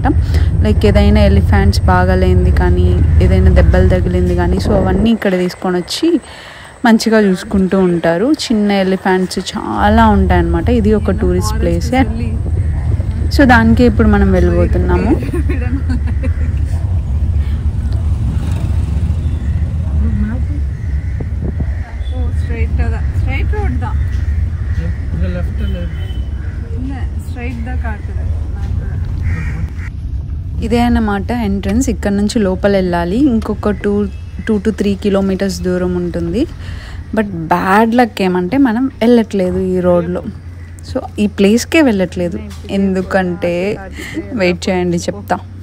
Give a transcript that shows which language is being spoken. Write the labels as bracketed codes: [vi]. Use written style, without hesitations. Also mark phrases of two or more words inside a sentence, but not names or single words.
[te] ఏదైనా ఎలిఫెంట్స్ బాగాలేంది కానీ, ఏదైనా దెబ్బలు తగిలింది కానీ, సో అవన్నీ ఇక్కడ తీసుకొని వచ్చి మంచిగా చూసుకుంటూ ఉంటారు. చిన్న ఎలిఫెంట్స్ చాలా ఉంటాయి అన్నమాట. ఇది ఒక టూరిస్ట్ ప్లేసే. సో దానికి ఇప్పుడు మనం వెళ్ళబోతున్నాము. [en] straight road [ta] தான். இங்க லெஃப்ட் இல்ல [te] స్ట్రైట్ దా కాటుదా. ఇదే అన్నమాట ఎంట్రన్స్. ఇక్కడ నుంచి లోపల వెళ్ళాలి. ఇంకొక 2 to 3 కిలోమీటర్స్ దూరం ఉంటుంది. [en] but bad luck [te] ఏమంటే మనం వెళ్ళట్లేదు ఈ రోడ్లో. సో ఈ ప్లేస్కే వెళ్ళట్లేదు. ఎందుకంటే వెయిట్ చేయండి, చెప్తా.